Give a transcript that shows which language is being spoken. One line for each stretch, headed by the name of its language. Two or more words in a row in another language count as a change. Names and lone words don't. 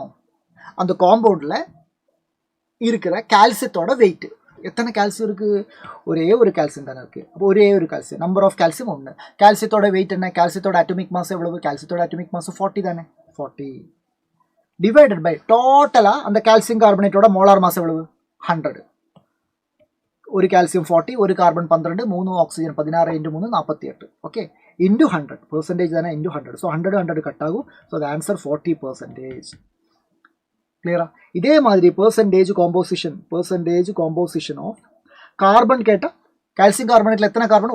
Tamil: அந்த காம்பவுண்ட்ல இருக்கிற கால்சியத்தோட வெயிட் எத்தனை கால்சியம் இருக்கு? ஒரே ஒரு கால்சியம் தானே இருக்கு. அப்போ ஒரே ஒரு கால்சியம்,
English: number of calcium
Tamil: 1. கால்சியத்தோட வெயிட் என்ன? கால்சியத்தோட
English: atomic mass
Tamil: எவ்வளவு? கால்சியத்தோட
English: atomic mass
Tamil: 40 தானே. 40
English: divided by
Tamil: டோட்டலா அந்த கால்சியம் கார்பனேட்டோட
English: molar mass
Tamil: எவ்வளவு? 100.
Malayalam: ഒരു കാൽസ്യം 40, ഒരു കാർബൺ 12, 3 ഓക്സിജൻ 16 ഇൻറ്റു 3 48. ഓക്കെ,
English: into 100 percentage
Malayalam: തന്നെ ഇൻറ്റു 100. സോ 100 കട്ടാകും.
English: so the answer 40%.
Malayalam: ക്ലിയറാ? ഇതേമാതിരി
English: percentage composition of carbon
Malayalam: കേട്ട കാൽസ്യം കാർബണേറ്റിൽ എത്ര കാർബൺ?